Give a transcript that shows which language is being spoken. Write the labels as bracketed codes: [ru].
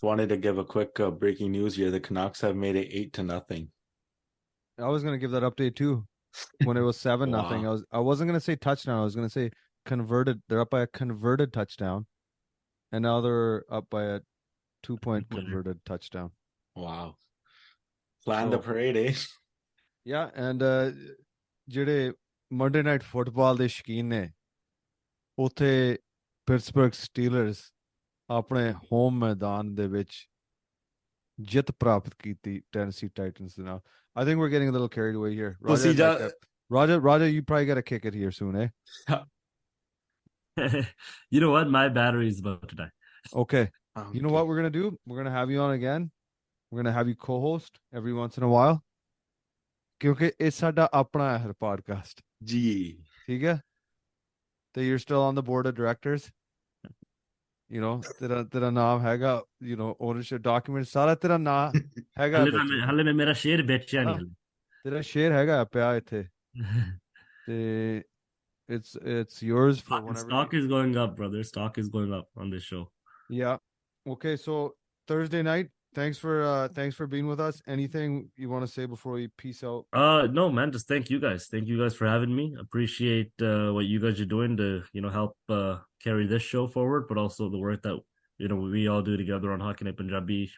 [en] Wanted to give a quick breaking news here. The Canucks have made it 8-0. I was gonna give that update too. When it was 7-0, Wow. I wasn't gonna say touchdown. I was gonna say converted. They're up by a converted touchdown, and now they're up by a 2-point converted touchdown. Wow. Plan the parade, eh? Yeah, and [pa] ਜਿਹੜੇ Monday Night Football ਦੇ ਸ਼ੌਕੀਨ ਨੇ, ਉੱਥੇ Pittsburgh ਸਟੀਲਰਸ ਆਪਣੇ home ਮੈਦਾਨ ਦੇ ਵਿੱਚ ਜਿੱਤ ਪ੍ਰਾਪਤ ਕੀਤੀ ਟੈਨਸੀ ਟਾਈਟਨਸ ਦੇ ਨਾਲ. [en] I think we're getting a little carried away here. Raja, you probably got to kick it here soon, eh? You know what? My battery is about to die. Okay. You know what we're going to do? We're going to have you on again. We're going to have you co-host every once in a while. [pa] ਕਿਉਂਕਿ ਇਹ ਸਾਡਾ ਆਪਣਾ ਹੈ podcast. ਜੀ. ਠੀਕ ਹੈ? [en] So you're still on the board of directors. [pa] ਤੇਰਾ ਨਾਮ ਹੈਗਾ, ownership document ਸਾਰਾ ਤੇਰਾ ਨਾਮ ਹੈਗਾ. ਹਲੇ ਮੈਂ ਮੇਰਾ ਸ਼ੇਅਰ ਵੇਚਿਆ ਨਹੀਂ ਹਲੇ. ਤੇਰਾ ਸ਼ੇਅਰ ਹੈਗਾ ਪਿਆ ਇੱਥੇ. [en] ਤੇ it's yours for whenever. Stock is going up, brother. Stock is going up on this show. Yeah. Okay, so Thursday night, thanks for being with us. Anything you want to say before we peace out? No, man, just thank you guys. Thank you guys for having me. Appreciate what you guys are doing to, help carry this show forward, but also the work that, we all do together on HNIC Punjabi.